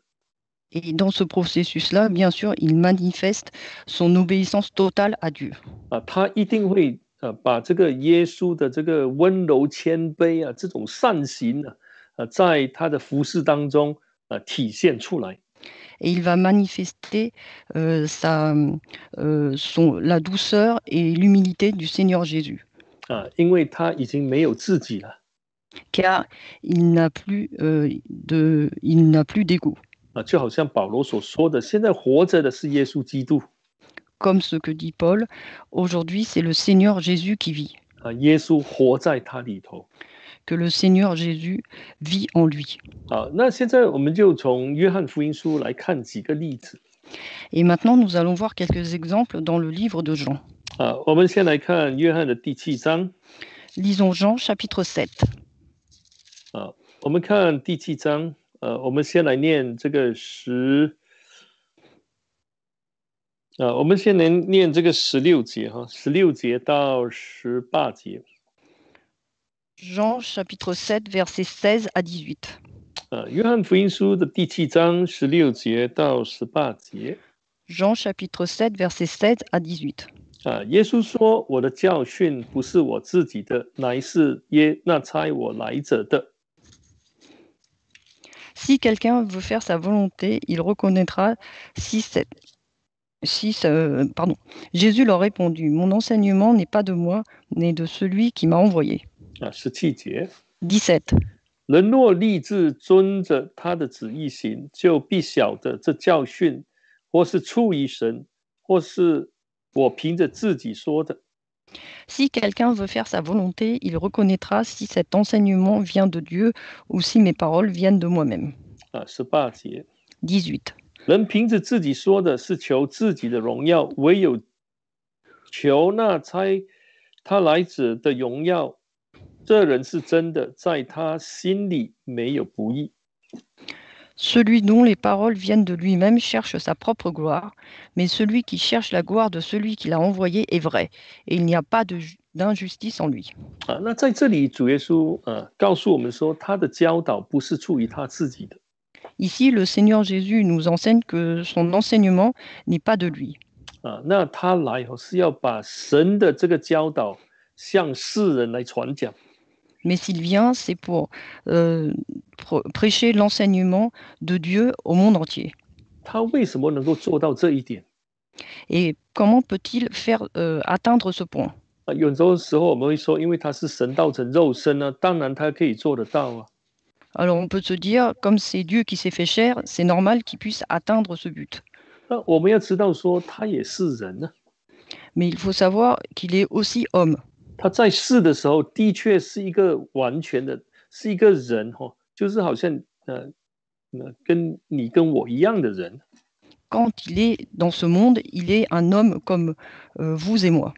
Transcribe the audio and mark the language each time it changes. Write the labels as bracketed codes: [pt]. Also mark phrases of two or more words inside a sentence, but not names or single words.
[fr] Et dans ce processus-là, bien sûr, il manifeste son obéissance totale à Dieu. [zh] 他一定会把这个耶稣的这个温柔谦卑这种善行在他的服事当中体现出来。 [fr] Et il va manifester la douceur et l'humilité du Seigneur Jésus. [zh] 因为他已经没有自己了。 [fr] Car il n'a plus d'ego. [zh] 就好像保罗所说的，现在活着的是耶稣基督。 [fr] Comme ce que dit Paul, aujourd'hui c'est le Seigneur Jésus qui vit. [zh] 耶稣活在他里头。 [fr] Que le Seigneur Jésus vit en lui. [zh] 好，那现在我们就从约翰福音书来看几个例子。 [fr] Et maintenant nous allons voir quelques exemples dans le livre de Jean. [zh] 我们先来看约翰的第7章。 [fr] Lisons Jean chapitre 7. [zh] 我们看第7章。我们先来念这个我们先来念这个16节16节到18节。 [fr] Jean chapitre 7 versets 16 à 18. [zh] 约翰福音书的第7章16节到18节。 [fr] Jean chapitre 7 versets 16 à 18. [zh] 耶稣说：“我的教训不是我自己的，乃是那差我来者的。” [fr] Si quelqu'un veut faire sa volonté, il reconnaîtra Jésus leur répondit, mon enseignement n'est pas de moi, mais de celui qui m'a envoyé. [zh] 17 节。 [fr] 17. [zh] 人若立志遵着他的旨意行，就必晓得这教训，或是出于神，或是我凭着自己说的。 [fr] Si quelqu'un veut faire sa volonté, il reconnaîtra si cet enseignement vient de Dieu ou si mes paroles viennent de moi-même. [zh] 18 节。 [fr] 18. [zh] 人凭着自己说的是求自己的荣耀，唯有求那差他来者的荣耀，这人是真的，在他心里没有不义。 [fr] Celui dont les paroles viennent de lui-même cherche sa propre gloire, mais celui qui cherche la gloire de celui qui l'a envoyé est vrai, et il n'y a pas d'injustice en lui. [zh] 那在这里，主耶稣告诉我们说，他的教导不是出于他自己的。 [fr] Ici, le Seigneur Jésus nous enseigne que son enseignement n'est pas de lui. [zh] 那他来是要把神的这个教导向世人来传讲。 [fr] Mais s'il vient, c'est pour prêcher l'enseignement de Dieu au monde entier. [zh] 他为什么能够做到这一点？ [fr] Et comment peut-il faire atteindre ce point? [zh] 有时候我们会说，因为他是神道成肉身当然他可以做得到。 [fr] Alors on peut se dire, comme c'est Dieu qui s'est fait chair, c'est normal qu'il puisse atteindre ce but. [zh] 那我们要知道说，他也是人。 [fr] Mais il faut savoir qu'il est aussi homme. [zh] 他在世的时候，的确是一个完全的，是一个人就是好像跟你跟我一样的人。 [fr] Quand il est dans ce monde, il est un homme comme vous et moi.